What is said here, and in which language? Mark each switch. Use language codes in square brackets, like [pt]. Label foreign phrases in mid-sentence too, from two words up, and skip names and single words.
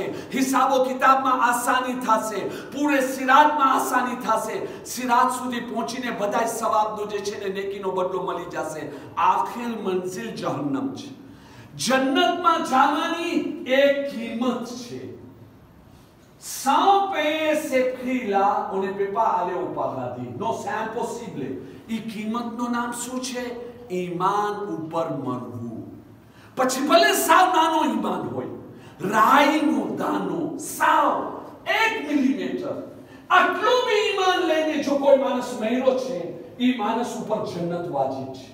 [gu] હિસાબો કિતાબમાં આસાની થશે, પૂરે સિરાતમાં આસાની થશે. સિરાત સુધી પહોંચીને બધાય સવાબનો જે છે ને નેકીનો બદલો મળી જશે. આખિર મંઝિલ જહન્નમ છે. જન્નતમાં જવાની એક કિંમત છે. [fr] 100 paye se prix-là, on ne peut pas aller au paradis. Non, c'est impossible. [gu] એ કિંમતનું નામ શું છે? ઈમાન ઉપર મરવું. પછી ભલે સાવ નાનો ઈમાન હોય, રાઈનો દાનો સાવ 1 મિલીમીટર, આટલું બી ઈમાન લઈને જો કોઈ માણસ મર્યો છે એ માણસ ઉપર જન્નત વાજિબ છે.